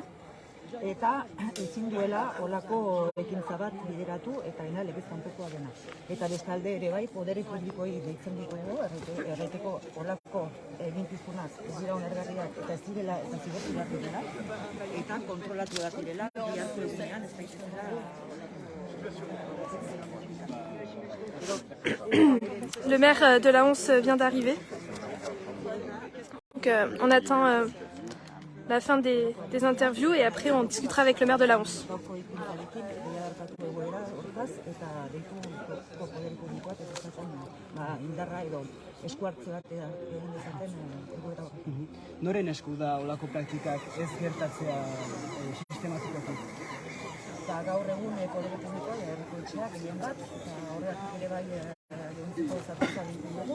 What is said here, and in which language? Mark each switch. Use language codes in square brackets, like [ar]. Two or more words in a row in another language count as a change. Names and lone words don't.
[eu] Eta ezin duela olako ekintza bat bideratu eta ena legez kanpokoa dena. Eta bestalde ere bai, podere publikoi deitzen ditugu, erraiteko olako eginkizunak ez dira onergarriak eta ez direla eta zigortu behar direla, eta kontrolatu behar direla, biharko egunean ez daitezela. [fr] Le maire de la Once vient d'arriver. Donc on attend la fin des interviews et après on discutera avec le maire de la Once. [eu] Noren esku da olako praktikak ez gertatzea sistematikoki? Gaur egun podere publikoa herriko etxeak gehien bat, eta horregatik ere bai gehiago zartuza dintzen dugu.